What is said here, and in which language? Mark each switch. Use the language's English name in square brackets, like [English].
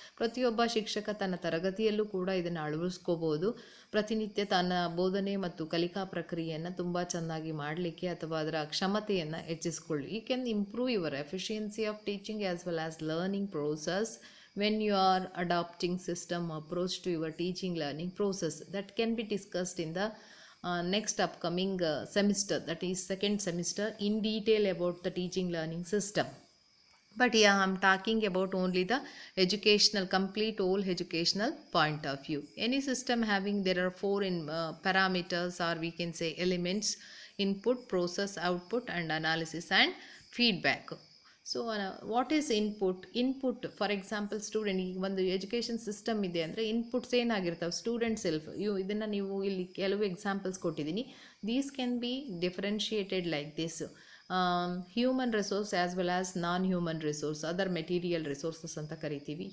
[Kannada] ಪ್ರತಿಯೊಬ್ಬ ಶಿಕ್ಷಕ ತನ್ನ ತರಗತಿಯಲ್ಲೂ ಕೂಡ ಇದನ್ನು ಅಳವಡಿಸ್ಕೋಬೋದು. ಪ್ರತಿನಿತ್ಯ ತನ್ನ ಬೋಧನೆ ಮತ್ತು ಕಲಿಕಾ ಪ್ರಕ್ರಿಯೆಯನ್ನು ತುಂಬ ಚೆನ್ನಾಗಿ ಮಾಡಲಿಕ್ಕೆ ಅಥವಾ ಅದರ ಕ್ಷಮತೆಯನ್ನು ಹೆಚ್ಚಿಸ್ಕೊಳ್ಳಿ. [English] You can improve your efficiency of teaching as well as learning process when you are adopting system approach to your teaching learning process. That can be discussed in the next upcoming semester, that is 2nd semester, in detail about the teaching learning system. But yeah, I am talking about only the educational, complete whole educational point of view. Any system having, there are 4 parameters, or we can say elements: input, process, output and analysis and feedback. So what is input? Input, for example student, [Kannada] ಈಗ ಒಂದು education system ಇದೆ ಅಂದರೆ inputs ಏನಾಗಿರ್ತವೆ? Student self. ಇದನ್ನು ನೀವು ಇಲ್ಲಿ ಕೆಲವು examples ಕೊಟ್ಟಿದ್ದೀನಿ. [English] these can be differentiated like this: human resource as well as non human resource, other material resources [Kannada] ಅಂತ ಕರಿತೀವಿ.